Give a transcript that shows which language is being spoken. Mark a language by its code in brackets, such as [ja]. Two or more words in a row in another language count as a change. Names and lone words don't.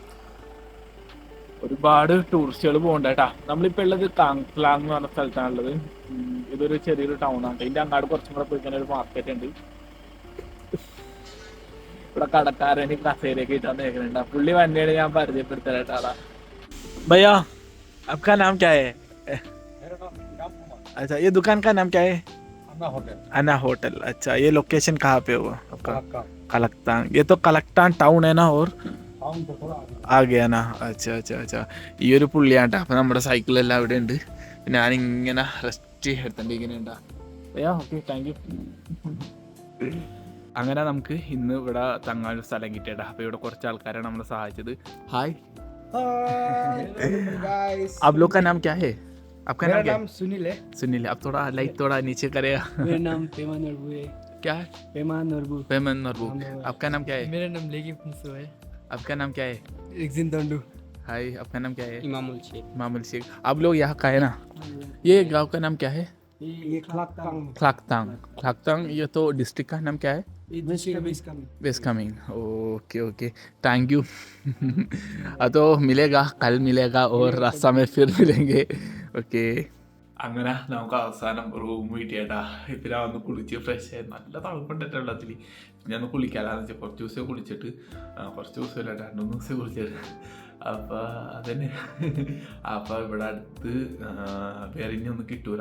[ml] ഒരുപാട് ടൂറിസ്റ്റുകൾ പോകണ്ട കേട്ടാ. നമ്മളിപ്പോൾ ഉള്ളത് താങ്ക്ലാങ് എന്ന് പറഞ്ഞ സ്ഥലത്താണുള്ളത്. ഇതൊരു ചെറിയൊരു ടൗൺ ആണ്. ഇതിൻ്റെ അങ്ങാട് കുറച്ചും കൂടെ പോയി ഒരു മാർക്കറ്റ് ഉണ്ട്. ഇവിടെ കടക്കാരന് കസേരയൊക്കെ ഇട്ടാൻ കേൾക്കുന്നുണ്ട്. പുള്ളി വണ്ടിയാണ് ഞാൻ പരിചയപ്പെടുത്തല കേട്ടാ. [hi] भैया आपका नाम क्या है? अच्छा ये दुकान का नाम क्या है? अन्ना होटल. अच्छा ये लोकेशन कहाँ पे हुआ आपका? कलकतान. ये तो कलकतान टाउन है ना और आ गया ना. [ml] अच्छा ഈ ഒരു പുള്ളിയാണ്ടാ. അപ്പം നമ്മുടെ സൈക്കിളെല്ലാം ഇവിടെ ഉണ്ട്. ഞാനിങ്ങനെ റെസ്റ്റ് എടുത്തോണ്ടിരിക്കുന്നുണ്ടാ. [en] okay thank you. [ml] അങ്ങനെ നമുക്ക് ഇന്ന് ഇവിടെ തങ്ങാനൊരു സ്ഥലം കിട്ടിയേട്ടാ. അപ്പോൾ ഇവിടെ കുറച്ച് ആൾക്കാരാണ് നമ്മളെ സഹായിച്ചത്. ഹായ്. [hi] आप लोग का नाम क्या है? आपका नाम क्या है? सुनील है. सुनील. आप थोड़ा लाइट थोड़ा नीचे करेगा. मेरा नाम पेमान नरबू है. क्या है? पेमान नरबू. आपका नाम क्या है? मेरा नाम लेगी फंसो है. आपका नाम क्या है? एक्जिन तंडू. हाय. आपका नाम क्या है? इमामुल शेख. आप लोग यहाँ का है ना? ये गांव का नाम क्या है? ये क्लाकतांग. ये तो डिस्ट्रिक्ट का नाम क्या है? वेस्ट कामेंग. [en] okay thank you. [hi] तो मिलेगा कल मिलेगा और रास्ता में फिर मिलेंगे. ओके. [ml] അങ്ങനെ നമുക്ക് അവസാനം റൂം കിട്ടിയേട്ടാ. ഇപ്പം ഞാൻ ഒന്ന് കുളിച്ച് ഫ്രഷ് ആയി. നല്ല തണുപ്പുണ്ടിട്ട് വെള്ളത്തിൽ. ഞാൻ ഒന്ന് കുളിക്കാമെന്ന് വെച്ചാൽ കുറച്ച് ദിവസം കുളിച്ചിട്ട്, കുറച്ച് ദിവസമല്ല 2-3 ദിവസം കുളിച്ചിട്ട്. അപ്പോൾ അതന്നെ. അപ്പോൾ ഇവിടെ അടുത്ത് വേറെ ഇനിയൊന്നും കിട്ടൂല.